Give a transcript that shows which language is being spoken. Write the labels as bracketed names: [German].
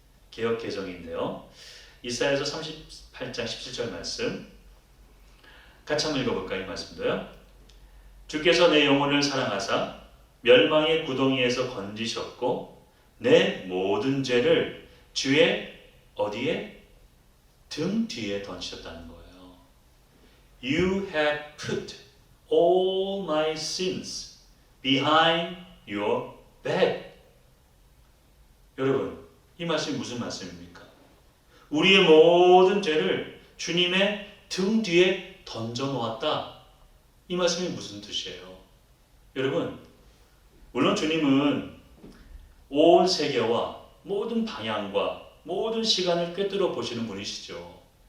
[Korean] 개역 개정인데요. 이사야서 38장 17절 말씀 같이 한번 읽어볼까요? 이 말씀도요. 주께서 내 영혼을 사랑하사 멸망의 구덩이에서 건지셨고 내 모든 죄를 주의 어디에? 등 뒤에 던지셨다는 거예요. [English] You have put all my sins behind your back. [Korean] 여러분, 이 말씀이 무슨 말씀입니까? 우리의 모든 죄를 주님의 등 뒤에 던져놓았다. 이 말씀이 무슨 뜻이에요? 여러분, 물론 주님은 온 세계와 모든 방향과 모든 시간을 꿰뚫어 보시는 분이시죠.